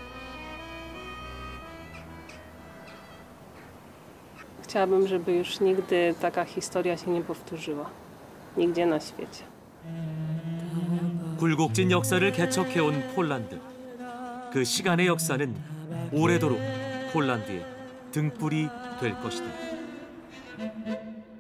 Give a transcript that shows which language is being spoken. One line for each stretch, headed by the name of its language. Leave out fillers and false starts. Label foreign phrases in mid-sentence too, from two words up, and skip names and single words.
Polish: Chciałabym, żeby już nigdy taka historia się nie powtórzyła. Nigdzie na świecie.
Korean: 굴곡진 역사를 개척해온 폴란드. 그 시간의 역사는 오래도록 폴란드의 등불이 될 것이다.